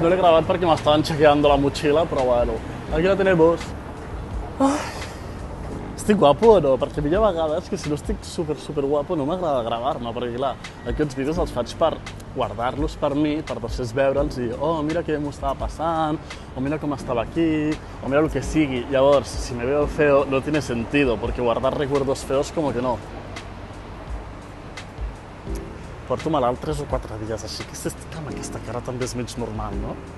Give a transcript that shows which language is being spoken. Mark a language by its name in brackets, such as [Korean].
[Catalan] No l'he gravat perquè m'estaven [Spanish] chequeando la mochila, [Catalan] però bueno, [Spanish] aquí la tenemos. [Catalan] Estic guapo o no? Perquè a mi hi ha vegades que si no estic super guapo no m'agrada gravar-me, perquè clar, aquests vídeos els faig per guardar-los per mi, per després veure'ls i oh, mira què m'ho estava passant, o mira com estava aquí, o mira el que sigui. [Spanish] Llavors, si me veo feo, no tiene sentido, porque guardar recuerdos feos como que no. [Catalan] Porto malalt 3 o 4 dies, així que si estic amb aquesta cara també és menys normal, no?